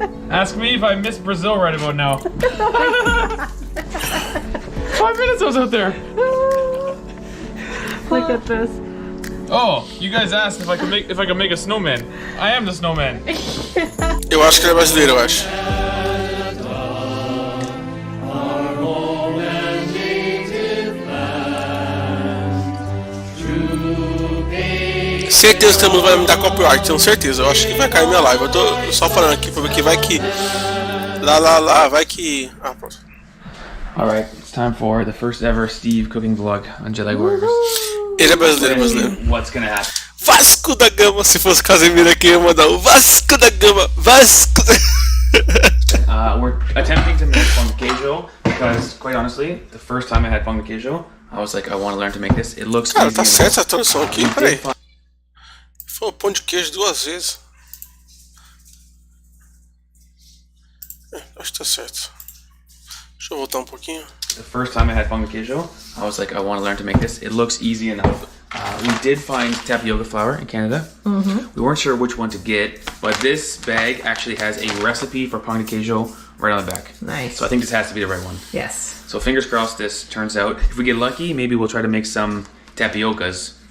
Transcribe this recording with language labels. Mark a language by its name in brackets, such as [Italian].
[English] Ask me if I miss Brazil right about now. 5 minutes I was out there. Look at this. Oh, you guys asked if I could make a snowman. I am the snowman. [Portuguese] Eu acho que ele é brasileiro, eu acho. Certeza que a música vai me dar copyright, tenho certeza. Eu acho que vai cair minha live. Eu tô só falando aqui pra ver que vai que. Lá, vai que. Ah, pronto. [English] Alright, it's time for the first ever Steve cooking vlog on Jedi Warriors. [Portuguese] Ele é brasileiro. [English] What's gonna happen? [Portuguese] Vasco da Gama, se fosse Casemiro aqui, eu ia mandar o Vasco da Gama. Vasco da... [English] We're attempting to make pão de queijo because, quite honestly, the first time I had pão de queijo, I was like, I want to learn to make this. It looks [Portuguese] Cara, [English] easy [Portuguese] tá [English] enough. [Portuguese] certo essa tradução aqui, peraí. Foi o pão de queijo 2 vezes. Acho que tá certo. Deixa eu voltar um pouquinho. [English] The first time I had pão de queijo, I was like, I want to learn to make this. It looks easy enough. We did find tapioca flour in Canada. We weren't sure which one to get, but this bag actually has a recipe for pão de queijo right on the back. Nice. So I think this has to be the right one. Yes. So fingers crossed this turns out. If we get lucky, maybe we'll try to make some tapiocas